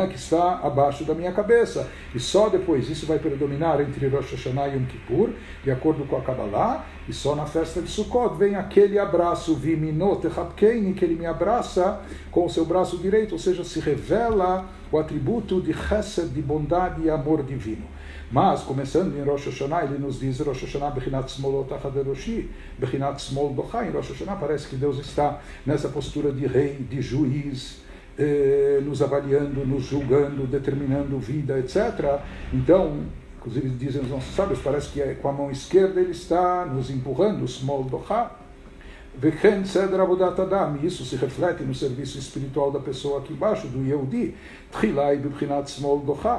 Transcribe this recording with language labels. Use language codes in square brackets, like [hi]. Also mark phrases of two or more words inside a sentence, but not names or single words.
[pt] Que está abaixo da minha cabeça. E só depois, isso vai predominar entre Rosh Hashanah e Yom Kippur, de acordo com a Kabbalah, e só na festa de Sukkot vem aquele abraço, [he] וימינו תחבקני, [pt] que ele me abraça com o seu braço direito, ou seja, se revela o atributo de Chesed, de bondade e amor divino. Mas, começando em Rosh Hashanah, ele nos diz, [he] ראש השנה בחינת שמאלו תחת לראשי בחינת שמאל דוחה. [pt] Em Rosh Hashanah parece que Deus está nessa postura de rei, de juiz, nos avaliando, nos julgando, determinando vida, etc. Então, inclusive dizem os nossos sábios, parece que com a mão esquerda ele está nos empurrando, [he] שמאל דוחה. וכן סדר עבודת האדם, [pt] isso se reflete no serviço espiritual da pessoa aqui embaixo, do Yehudi, [he] תחילה בבחינת שמאל דוחה.